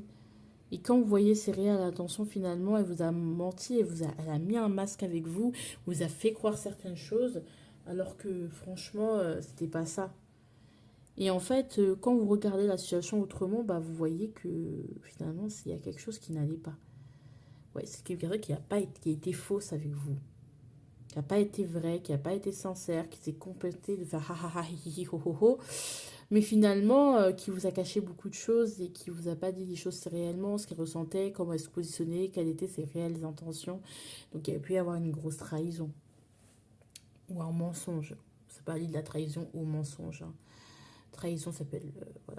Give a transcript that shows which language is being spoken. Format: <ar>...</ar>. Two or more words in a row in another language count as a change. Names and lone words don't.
<fr>Et quand vous voyez ses réelles intentions, finalement, elle vous a menti, elle a mis un masque avec vous, vous a fait croire certaines choses, alors que franchement, c'était pas ça. Et en fait, quand vous regardez la situation autrement, vous voyez que finalement, il y a quelque chose qui n'allait pas. Ouais, c'est quelqu'un qui qui a été fausse avec vous, qui n'a pas été vrai, qui n'a pas été sincère, qui s'est complété de faire ha ha ha hi hi ho ho ho, mais finalement qui vous a caché beaucoup de choses et qui vous a pas dit les choses réellement, ce qu'il ressentait, comment elle se positionnait, quelles étaient ses réelles intentions. Donc il y a pu y avoir une grosse trahison ou un mensonge. C'est pas de la trahison ou mensonge, hein. Trahison s'appelle voilà.</fr>